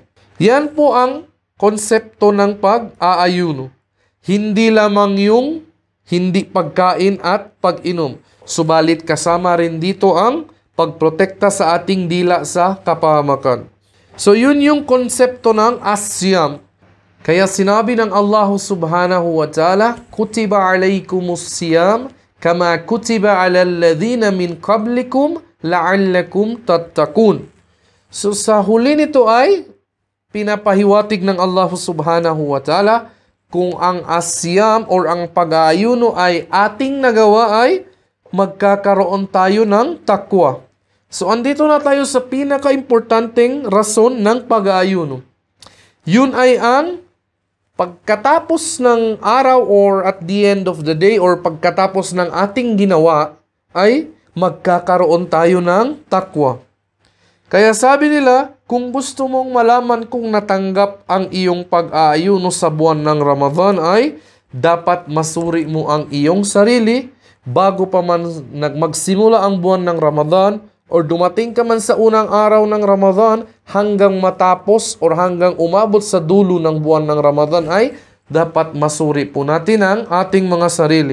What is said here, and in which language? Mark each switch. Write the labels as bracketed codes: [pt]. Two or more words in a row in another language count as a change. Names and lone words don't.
[tl] Yan po ang konsepto ng pag-aayuno. Hindi lamang yung hindi pagkain at pag-inom. Subalit kasama rin dito ang pagprotekta sa ating dila sa kapahamakan. So yun yung konsepto ng as-siyam. Kaya sinabi ng [ar] Allah سبحانه وتعالى كتب عليكم الصيام كما كتب على الذين من قبلكم لعلكم تتقون. [tl] So sa huli nito ay pinapahiwatig ng Allah [ar] سبحانه وتعالى [tl] kung ang asyam or ang pag-aayuno ay ating nagawa ay magkakaroon tayo ng takwa. So andito na tayo sa pinaka-importanteng rason ng pag-aayuno. Yun ay ang pagkatapos ng araw or [en] at the end of the day [tl] or pagkatapos ng ating ginawa ay magkakaroon tayo ng takwa. Kaya sabi nila, kung gusto mong malaman kung natanggap ang iyong pag-aayuno sa buwan ng Ramadan ay dapat masuri mo ang iyong sarili bago pa man magsimula ang buwan ng Ramadan or dumating ka man sa unang araw ng Ramadan hanggang matapos or hanggang umabot sa dulo ng buwan ng Ramadan ay dapat masuri po natin ang ating mga sarili.